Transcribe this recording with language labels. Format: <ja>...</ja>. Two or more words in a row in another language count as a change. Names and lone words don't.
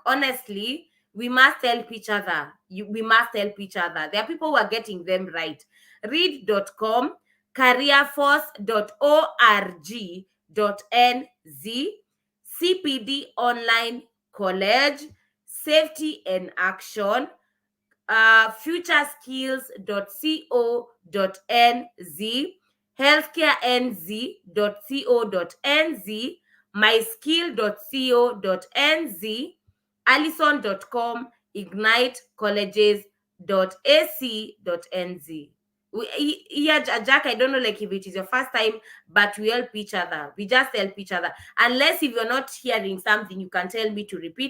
<en>Honestly, we must help each other. We must help each other. There are people who are getting them right. Read.com, careerforce.org.nz, CPD Online College, Safety and Action, futureskills.co.nz, healthcarenz.co.nz, myskill.co.nz, allison.com, ignitecolleges.ac.nz. Yeah, Jack, I don't know like if it is your first time, but we help each other. We just help each other. Unless if you're not hearing something, you can tell me to repeat.</en>